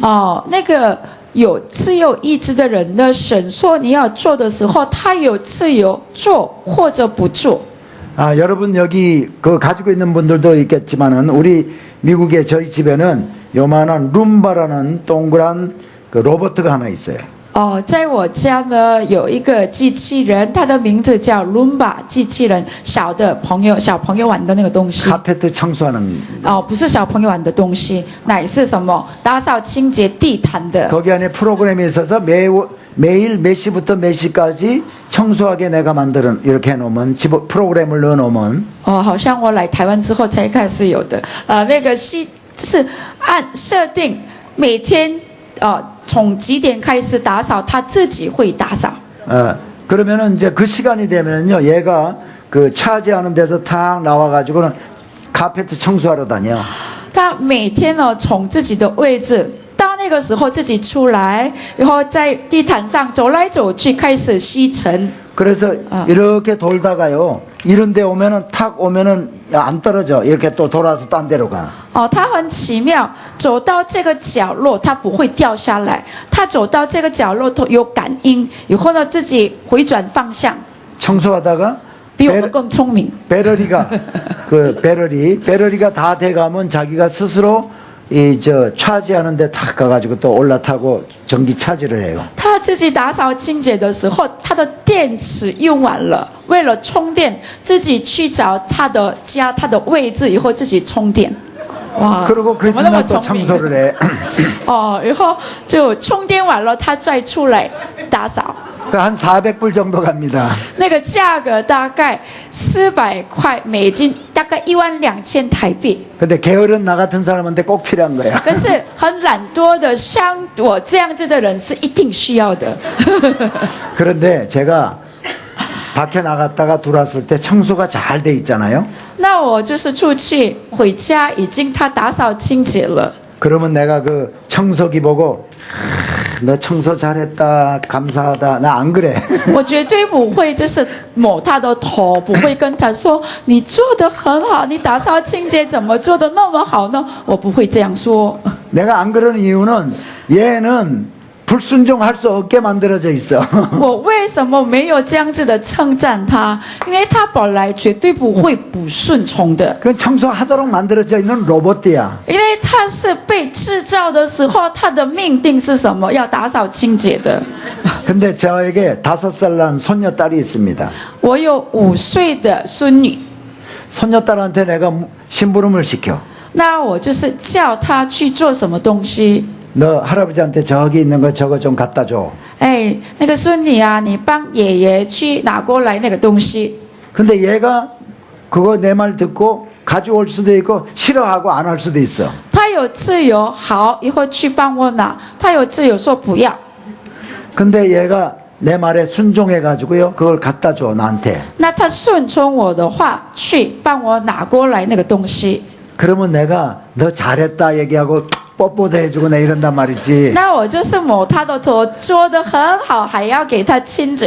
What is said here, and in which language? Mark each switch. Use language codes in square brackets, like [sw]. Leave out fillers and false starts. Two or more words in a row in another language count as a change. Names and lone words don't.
[zh] 那个有自由意志的人呢，神说你要做的时候，他有自由做或者不做。 [ko] 여러분 여기 그 가지고 있는 분들도 있겠지만은 우리 미국의 저희 집에는 요만한 룸바라는 동그란 그 로봇가 하나 있어요. [zh] 在我家呢有一个机器人，它的名字叫 Roomba 机器人，小朋友玩的那个东西。 [ko] 카페트 청소하는. [zh] 不是小朋友玩的东西，乃是什么？打扫清洁地毯的。 [ko] 거기 안에 프로그램이 있어서 매일 몇 시부터 몇 시까지 청소하게 내가 만드는 이렇게 해놓으면 프로그램을 넣어놓으면 [zh] 好像我来台湾之后才开始有的。那个就是按设定每天从几点开始打扫，他自己会打扫。 [ko] 그러면은 이제 그 시간이 되면은요, 얘가 그 차지하는 데서 탁 나와가지고는 카페트 청소하러 다녀. [zh] 他每天从自己的位置到那个时候自己出来，然后在地毯上走来走去，开始吸尘。 [ko] 그래서 이렇게 돌다가요, 이런 데 오면은 탁 오면은 안 떨어져. 이렇게 또 돌아서 딴 데로 가. [zh] 他很奇妙，走到这个角落，他不会掉下来。他走到这个角落有感应，以后呢自己回转方向。 [ko] 청소하다가 [zh] 比我们更聪明。 [ko] 배럴이가 다 돼가면 자기가 스스로 차지하는데 탁 가가지고 또 올라타고 전기 차지를 해요. [zh] 他自己打扫清洁的时候，他的电池用完了，为了充电，自己去找他的家、他的位置，以后自己充电。哇， [ko] 그리고 그 [zh] 怎么那么 [ko] 뒤날 또 [zh] 聪明？ [ko] 청소를 해. [zh] 然后就充电完了，他再出来打扫。 [ko] 한 400불 정도 갑니다. [zh] 那个价格大概400块美金，大概12000台币。 [ko] 근데 게으른 나 같은 사람한테 꼭 필요한 거야. [zh] 可是很懒惰的，像我这样子的人是一定需要的。 [ko] 그런데 제가 밖에 나갔다가 들어왔을 때 청소가 잘 돼 있잖아요. [zh] 那我就是出去回家，已经他打扫清洁了。 [ko] 그러면 내가 그 청소기 보고 너 청소 잘했다 감사하다 나 안 그래. [zh] 我绝对不会就是抹他的头，不会跟他说你做得很好，你打扫清洁怎么做得那么好呢？我不会这样说。 [ko] 내가 안 그러는 이유는 얘는 불순종할 수 없게 만들어져 있어. [zh] 我为什么没有这样子的称赞他？因为他本来绝对不会不顺从的， [ko] 그 청소하도록 만들어져 있는 로봇이야. [zh] 因为他是被制造的时候，他的命定是什么？要打扫清洁的。 [ko] 근데 저에게 5살 난 손녀딸이 있습니다. [zh] 我有5岁的孙女， [ko] 손녀딸한테 내가 심부름을 시켜. [zh] 那我就是叫她去做什么东西。 [ko] 너 할아버지한테 저기 있는 거 저거 좀 갖다 줘. [zh] 哎，那个孙女啊，你帮爷爷去拿过来那个东西。 [ko] 근데 얘가 그거 내 말 듣고 가져올 수도 있고 싫어하고 안 할 수도 있어. [zh] 他有自由，好，一会儿去帮我拿；他有自由说不要。 [ko] 근데 얘가 내 말에 순종해 가지고요. 그걸 갖다 줘 나한테. [zh] 那他顺从我的话，去帮我拿过来那个东西。 [ko] 그러면 내가 너 잘했다 얘기하고 뽀뽀도 해주고 내 이런단 말이지. [zh] 那我就是抹他的头，做得很好，还要给他亲嘴，